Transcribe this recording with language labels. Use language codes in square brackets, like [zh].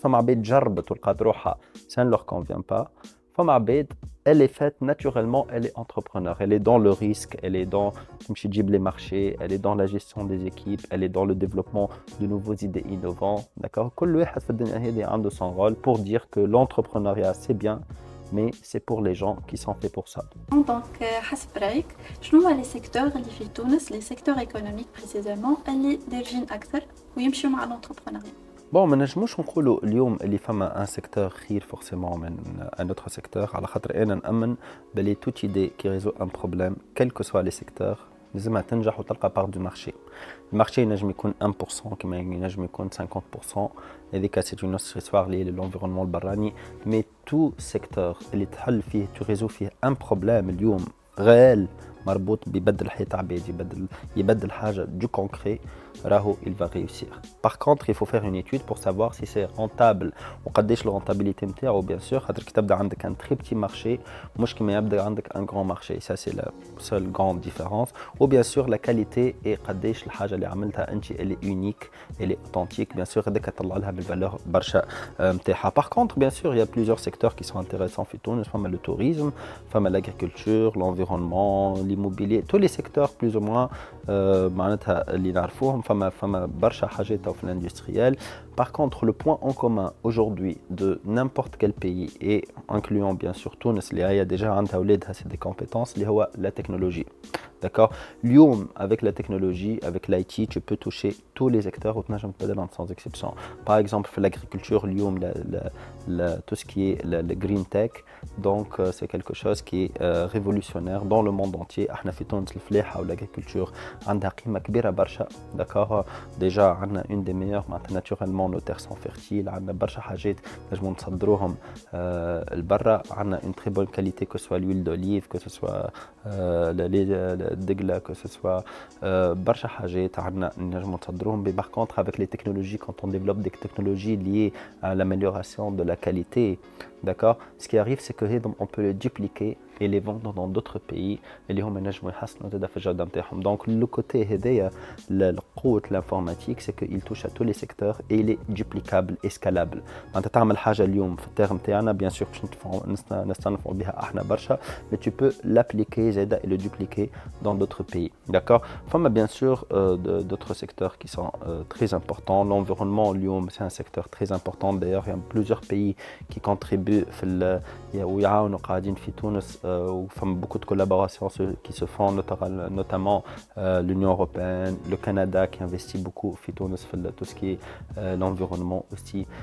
[fr] Ça ne leur convient pas. Elle est faite naturellement, elle est entrepreneur. Elle est dans le risque, elle est dans les marchés, elle est dans la gestion des équipes, elle est dans le développement de nouvelles idées innovantes. D'accord? Chacun a son rôle pour dire que l'entrepreneuriat c'est bien, mais c'est pour les gens qui sont faits pour ça. [ar] Donc, حسب رأيك شنو هما les secteurs اللي في تونس, [fr] les secteurs économiques précisément, [ar] اللي دارجين أكثر ويمشيو مع l'entrepreneuriat? [fr] Bon, ما نجموش نقولوا اليوم اللي فما un secteur خير forcément من un autre secteur [ar] على خاطر أنا نأمن بلي [fr] toute idée qui résout un problème, quel que soit les secteurs, [ar] لازمها تنجح وتلقى [fr] part du marché. [ar] المارشي ينجم يكون 1% كما ينجم يكون 50%. [fr] هذيك c'est une autre histoire liée à l'environnement البراني. Mais tout secteur [ar] اللي تحل فيه [fr] tu résous فيه un problème اليوم réel [ar] مربوط بيبدل حياة عباد يبدل حاجة [fr] du concret, il va réussir. Par contre, il faut faire une étude pour savoir si c'est rentable وقديش la rentabilité نتاعو bien sûr. [ar] خاطر كي تبدا عندك [fr] un très petit marché [ar] مش كيما يبدا عندك [fr] un grand marché. Ça c'est la seule grande différence. Ou bien sûr la qualité et [ar] قديش الحاجة اللي عملتها انت [fr] elle est unique, elle est authentique. Bien sûr [ar] هذاك تطلع لها بالvaleur برشا نتاعها. [fr] Par contre, bien sûr, il y a plusieurs secteurs qui sont intéressants في تونس. فما le tourisme, فما l'agriculture, l'environnement, l'immobilier, tous les secteurs plus ou moins [ar] معناتها اللي نعرفوهم. فما برشا حاجات في l'industriel. [fr] Par contre, le point en commun aujourd'hui de n'importe quel pays, et incluant bien sûr Tunis, il y a déjà c'est des compétences, la technologie. D'accord? Lyon, avec la technologie, avec l'IT, tu peux toucher tous les secteurs sans exception. Par exemple, l'agriculture, Lyon, tout ce qui est le green tech. Donc c'est quelque chose qui est révolutionnaire dans le monde entier. [ar] احنا في تونس الفلاحة والagriculture عندها قيمة كبيرة برشا. [fr] D'accord. Déjà عندنا une des meilleures معناتها naturellement nos terres sont fertiles. [ar] عندنا برشا حاجات نجمو نصدروهم لبرا. [fr] عندنا une très bonne qualité que ce soit l'huile d'olive, que ce soit الدقلة, que ce soit [ar] برشا حاجات عندنا نجمو نصدروهم. [fr] Mais par contre avec les technologies, quand on développe des technologies liées à l'amélioration de la qualité, d'accord, ce qui arrive c'est que on peut les dupliquer et les vendre dans d'autres pays [ar] اللي هم ينجموا يحسنوا زاده في الجوده نتاعهم. [fr] Donc le côté [ar] هذايا القوة [fr] l'informatique c'est qu'il touche à tous les secteurs et il est duplicable et scalable. [ar] انت تعمل حاجه اليوم في التيرم تاعنا bien sûr باش نستنفعوا بها احنا برشا, [fr] mais tu peux l'appliquer [ar] زاده [fr] et le dupliquer dans d'autres pays. D'accord. Fama bien sûr d'autres secteurs qui sont très importants. L'environnement اليوم c'est un secteur très important. D'ailleurs il y a plusieurs pays qui contribuent [ar] في ويعاونوا قاعدين في تونس. [fr] Beaucoup de collaborations qui se font, notamment l'Union européenne, le Canada qui investit beaucoup dans tout ce qui est l'environnement aussi.